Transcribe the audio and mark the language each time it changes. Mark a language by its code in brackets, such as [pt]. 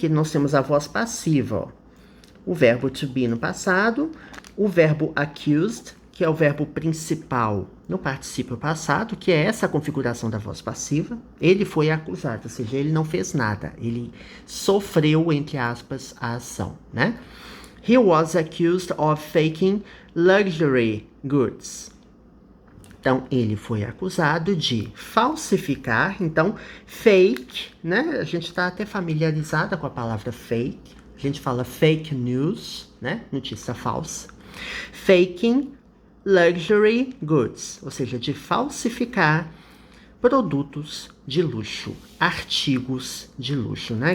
[pt] Aqui nós temos a voz passiva, ó. O verbo to be no passado, o verbo accused, que é o verbo principal no particípio passado, que é essa configuração da voz passiva. Ele foi acusado, ou seja, ele não fez nada. Ele sofreu, entre aspas, a ação, né? [en] He was accused of faking luxury goods. [pt] Então, ele foi acusado de falsificar. Então, fake, né? A gente está até familiarizada com a palavra fake. A gente fala fake news, né? Notícia falsa. [en] Faking luxury goods, [pt] ou seja, de falsificar produtos de luxo, artigos de luxo, né?